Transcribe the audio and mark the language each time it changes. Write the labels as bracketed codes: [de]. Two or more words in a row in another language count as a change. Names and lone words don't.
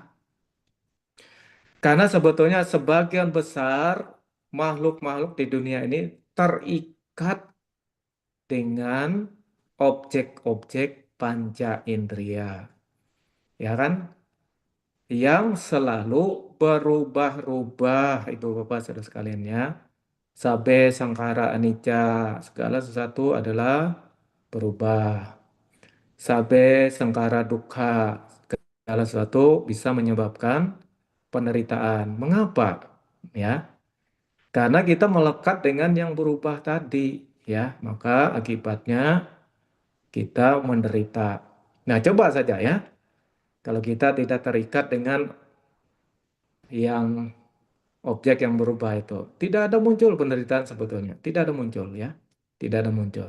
[id] Karena sebetulnya sebagian besar makhluk-makhluk di dunia ini terikat dengan objek-objek panca indera, ya kan? Yang selalu berubah-ubah itu Bapak Saudara sekalian ya. [pi] Sabe sangkara anicca, [id] segala sesuatu adalah berubah. [pi] Sabe sangkara dukkha, [id] segala sesuatu bisa menyebabkan penderitaan. Mengapa? Ya, karena kita melekat dengan yang berubah tadi, ya, maka akibatnya kita menderita. Nah, coba saja ya, kalau kita tidak terikat dengan yang objek yang berubah itu, tidak ada muncul penderitaan sebetulnya, tidak ada muncul ya, tidak ada muncul.